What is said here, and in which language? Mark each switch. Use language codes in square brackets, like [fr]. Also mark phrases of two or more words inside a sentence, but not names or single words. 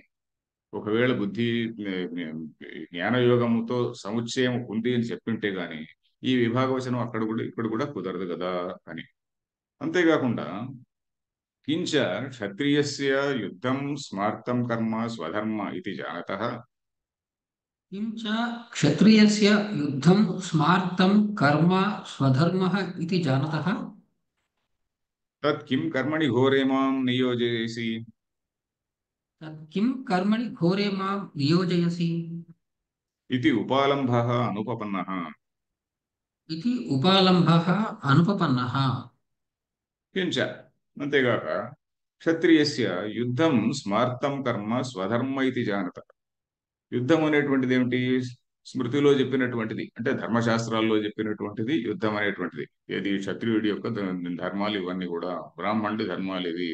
[te] ఒకవేళ బుద్ధి జ్ఞానయోగముతో సముచ్చయం ఉంది అని చెప్పింటే గాని ఈ విభాగవచనం ఇక్కడ కూడా కుదరదు కదా అని. [sa] అంతేకాకుండా किञ्च क्षत्रियस्य युद्धं स्मार्तं कर्म स्वधर्म इति जानतः किञ्च क्षत्रियस्य युद्धं स्मार्तं कर्म स्वधर्मः इति जानतः तत् किं कर्मणि घोरे मां नियोजयसि तत् किं कर्मणि घोरे मां नियोजयसि इति उपालम्भः अनुपपन्नः. इति उपालम्भः अनुपपन्नः। కించ అంతేగాక क्षत्रियस्य युद्धं स्मार्तं कर्म स्वधर्म इति जानत. [te] యుద్ధం అనేటువంటిది ఏమిటి? స్మృతిలో చెప్పినటువంటిది అంటే ధర్మశాస్త్రాల్లో చెప్పినటువంటిది యుద్ధం అనేటువంటిది. ఏది? క్షత్రియుడి యొక్క ధర్మాలు ఇవన్నీ కూడా. బ్రాహ్మణుడి ధర్మాలు ఇవి.